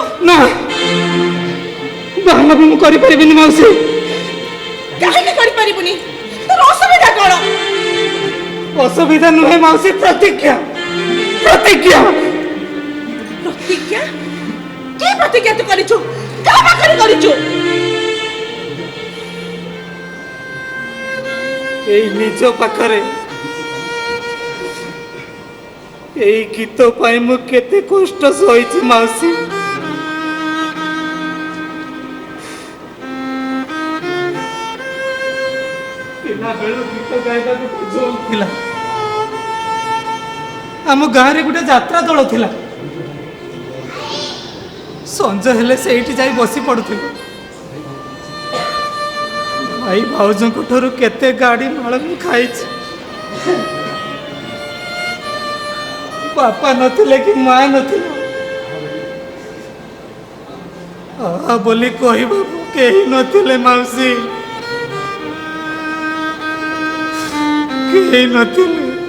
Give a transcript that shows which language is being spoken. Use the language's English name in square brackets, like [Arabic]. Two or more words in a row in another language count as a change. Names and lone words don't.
[Odia] ନା, ବାହାନା ବି ମୁଁ କରିପାରିବିନି ମାଉସୀ। କାହିଁକି କରିପାରିବୁନି? ତୋର ଅସୁବିଧା କଣ? ଅସୁବିଧା ନୁହେଁ ମାଉସୀ, ପ୍ରତିଜ୍ଞା। ପ୍ରତିଜ୍ଞା ପ୍ରତିଜ୍ଞା? କି ପ୍ରତିଜ୍ଞା ତୁ କରିଛୁ? କାହା ପାଖରେ କରିଛୁ? ଏଇ ନିଜ ପାଖରେ। ଏଇ ଗୀତ ପାଇଁ ମୁଁ କେତେ କଷ୍ଟ ସହିଛି ମାଉସୀ। ପିଲା ବେଳୁ ଗୀତ ଗାଇବାକୁ ସୁଯୋଗ ଥିଲା। ଆମ ଗାଁରେ ଗୋଟେ ଯାତ୍ରା ଦଳ ଥିଲା। ସଞ୍ଜ ହେଲେ ସେଇଠି ଯାଇ ବସି ପଡୁଥିଲୁ। ଭାଇ ଭାଉଜଙ୍କ ଠାରୁ କେତେ ଗାଡ଼ି ମାଳ ମୁଁ ଖାଇଛି। ବାପା ନଥିଲେ କି ମା ନଥିଲେ, ବୋଲି କହିବାକୁ କେହି ନଥିଲେ ମାଉସୀ, କେହି ନଥିଲେ।